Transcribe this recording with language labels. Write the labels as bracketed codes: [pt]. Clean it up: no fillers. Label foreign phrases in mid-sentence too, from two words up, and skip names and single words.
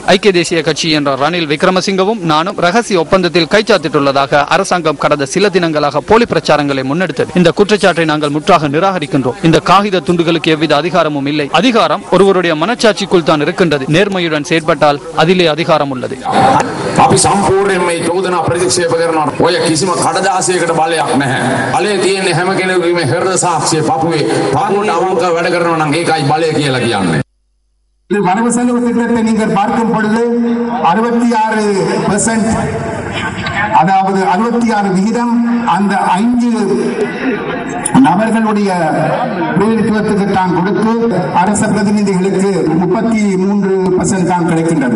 [ta] ஐக்கிய தேசிய கட்சி என்ற ரணில் விக்ரமசிங்கவும் நானும் ரகசிய ஒப்பந்தத்தில் கைச்சாத்திட்டுள்ளதாக அரசாங்கம் கடந்த சில தினங்களாக போலி பிரச்சாரங்களை முன்னெடுத்தது. இந்த குற்றச்சாட்டை நாங்கள் முற்றாக நிராகரிக்கின்றோம். இந்த காகித துண்டுகளுக்கு எவ்வித அதிகாரமும் இல்லை. அதிகாரம் ஒருவருடைய மனச்சாட்சிக்குள் தான் இருக்கின்றது. நேர்மையுடன் செயற்பட்டால் அதிலே அதிகாரம் உள்ளது. [si] අපි සම්පූර්ණයෙන් මේ චෝදනා ප්‍රතික්ෂේප කරනවා. ඔය කිසිම කඩදාසියකට බලයක් නැහැ. බලය තියෙන්නේ හැම කෙනෙකුගේම හෘද සාක්ෂිය පපුවේ පාර්ලිමේන්තුවට අවංකව වැඩ කරනවා නම් ඒකයි බලය කියලා කියන්නේ. [ta] இது வரவு செலவு திட்டத்தை நீங்கள் பார்க்கும் பொழுது 66%, அதாவது 66 விகிதம் அந்த 5 நபர்களுடைய பிரதிநிதித்துவத்துக்கு தான் கொடுத்து அரச பிரதிநிதிகளுக்கு 33% தான் கிடைக்கின்றது.